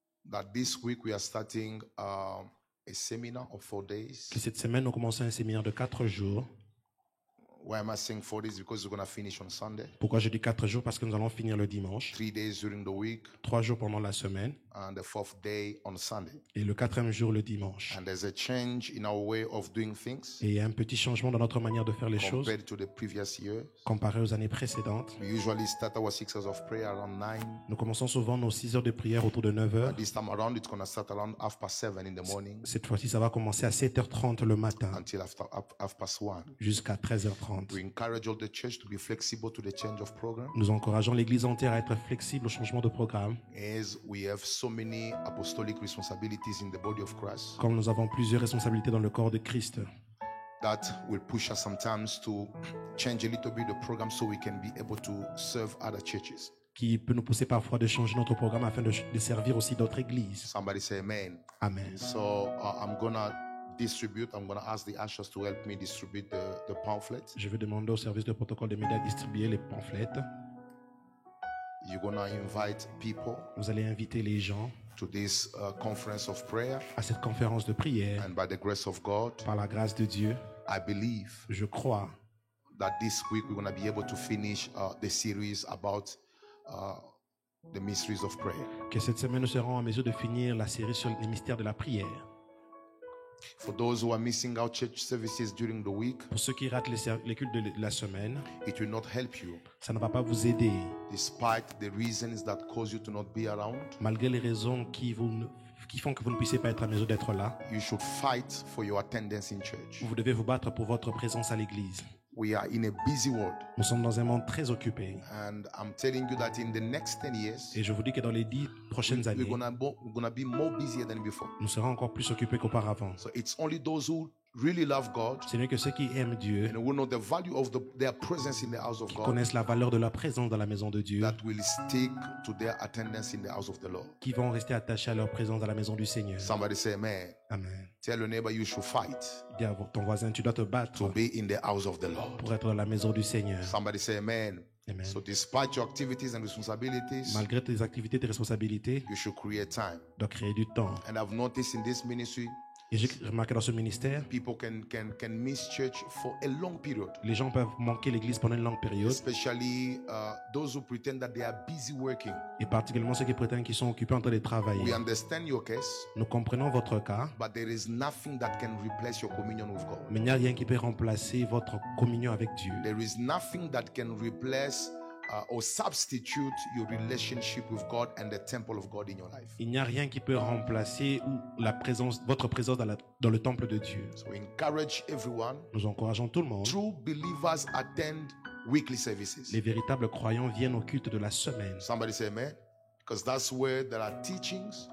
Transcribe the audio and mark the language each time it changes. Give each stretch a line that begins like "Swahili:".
English: that this week we are starting a seminar of 4 days.
French: que cette semaine, nous commençons un séminaire de 4 jours.
English: Why am I saying 4 days? Because we're going to finish on Sunday.
French: Pourquoi je dis 4 jours? Parce que nous allons finir le dimanche.
English: 3 days during the week
French: 3 jours pendant la semaine
English: and the 4th day on Sunday.
French: et le 4e jour le dimanche.
English: And there's a change in our way of doing things
French: Et il y a un petit changement dans notre manière de faire les choses
English: compared to the previous year.
French: comparé aux années précédentes.
English: We usually start our 6 hours of prayer around 9.
French: Nous commençons souvent nos 6 heures de prière autour de 9 heures.
English: This time around, it's going to start around 7:30 in the morning
French: Cette fois-ci, ça va commencer à 7h30 le matin
English: until after 1:30.
French: jusqu'à 13h30.
English: We encourage all the church to be flexible to the change of program,
French: Nous encourageons l'Église entière à être flexible au changement de programme.
English: as we have so many apostolic responsibilities in the body of Christ
French: Comme nous avons plusieurs responsabilités dans le corps de Christ,
English: that will push us sometimes to change a little bit the program so we can be able to serve other churches.
French: qui peut nous pousser parfois de changer notre programme afin de servir aussi d'autres églises.
English: Somebody say amen. Amen. So I'm gonna ask the ushers to help me distribute the pamphlet.
French: Je vais demander au service de protocole des médias de distribuer les pamphlets.
English: You're gonna invite people
French: Vous allez inviter les gens
English: to this conference of prayer,
French: à cette conférence de prière.
English: and by the grace of God,
French: Par la grâce de Dieu,
English: I believe
French: je crois
English: that this week we're gonna be able to finish the series about the mysteries of prayer.
French: que cette semaine nous serons en mesure de finir la série sur les mystères de la prière.
English: For those who are missing out church services during the week,
French: Pour ceux qui ratent les cultes de la semaine,
English: it will not help you,
French: ça ne va pas vous aider,
English: despite the reasons that cause you to not be around.
French: malgré les raisons qui font que vous ne puissiez pas être à mesure d'être là.
English: You should fight for your attendance in church.
French: Vous devez vous battre pour votre présence à l'église.
English: We are in a busy world,
French: Nous sommes dans un monde très occupé.
English: and I'm telling you that in the next 10 years,
French: Et je vous dis que dans les 10 prochaines années,
English: we're gonna be more busier than before.
French: nous serons encore plus occupés qu'auparavant.
English: So it's only those who really love God
French: Ce n'est que ceux qui aiment Dieu,
English: and who know the value of their presence in the house of
French: qui
English: God,
French: connaissent la valeur de la présence dans la maison de Dieu,
English: that will stick to their attendance in the house of the Lord.
French: qui vont rester attachés à leur présence dans la maison du Seigneur.
English: Somebody say amen. Amen. Tell your neighbor you should fight
French: Dis à ton voisin, tu dois te battre
English: to be in the house of the Lord.
French: pour être dans la maison du Seigneur.
English: Somebody say amen. Amen. So despite your activities and responsibilities,
French: Malgré tes activités, tes responsabilités,
English: you should create time.
French: tu dois créer du temps.
English: And I've noticed in this ministry,
French: Et j'ai remarqué dans ce ministère,
English: people can miss church for a long period,
French: les gens peuvent manquer l'église pendant une longue période,
English: especially those who pretend that they are busy working.
French: et particulièrement ceux qui prétendent qu'ils sont occupés en train de
English: We
French: travailler.
English: understand your case,
French: Nous comprenons votre cas,
English: but there is nothing that can replace your communion with God.
French: mais il n'y a rien qui peut remplacer votre communion avec Dieu.
English: There is nothing that can replace or substitute your relationship with God and the temple of God in your life.
French: Il n'y a rien qui peut remplacer votre présence dans le temple de Dieu.
English: So we encourage everyone.
French: Nous encourageons tout le monde.
English: True believers attend weekly services.
French: Les véritables croyants viennent au culte de la semaine.
English: Somebody say amen. Because that's where there are teachings.